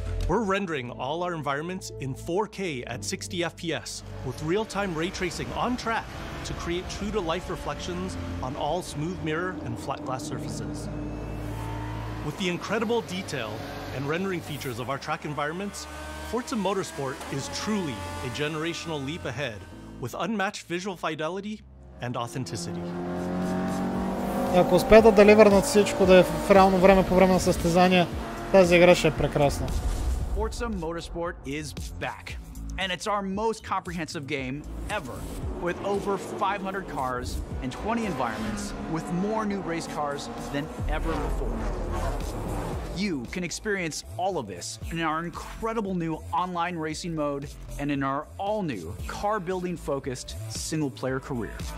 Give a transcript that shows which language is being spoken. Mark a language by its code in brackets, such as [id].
[en] We're rendering all our environments in 4K at 60 FPS with real-time ray tracing on track to create true-to-life reflections on all smooth mirror and flat glass surfaces. With the incredible detail and rendering features of our track environments, Forza Motorsport is truly a generational leap ahead with unmatched visual fidelity and authenticity. [bg] Ако успеят да деливърнат всичко да е в реално време по време на състезания, тази игра ще е прекрасна. [en] Forza Motorsport is back, and it's our most comprehensive game ever, with over 500 cars and 20 environments, with more new race cars than ever before. You can experience all of this in our incredible new online racing mode and in our all-new car-building-focused single-player career.